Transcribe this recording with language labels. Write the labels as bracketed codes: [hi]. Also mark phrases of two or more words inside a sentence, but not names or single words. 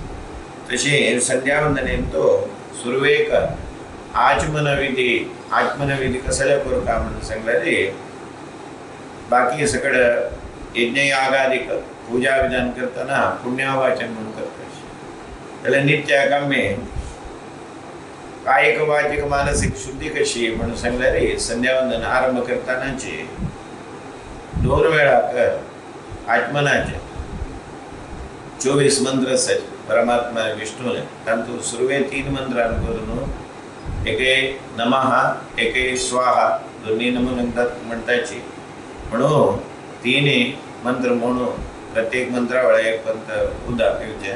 [kok] तशी संध्यावंदनेन तो सुरवेक आचमन विधी कसले करता म्हणून सांगल्यार बाकी सगळं यज्ञ यागादिक पूजा विधान करताना पुण्यावाचन म्हणून करता. जाल्यार नित्य कामे कायिक वाचिक मानसिक शुद्धी कशी म्हणून सांगल्यार संध्यावंदन आरंभ करतानाची 2 वेळाक आचमनाचे 24 मंत्र आसात परमात्मा विष्णूने. तांतूं सुरवे 3 मंत्रान करून एक नमः एक स्वाहा दोन्ही म्हणटाची म्हणून 3 मंत्र म्हणून प्रत्येक मंत्रा वेळा एक पंथ उदक पिवचे.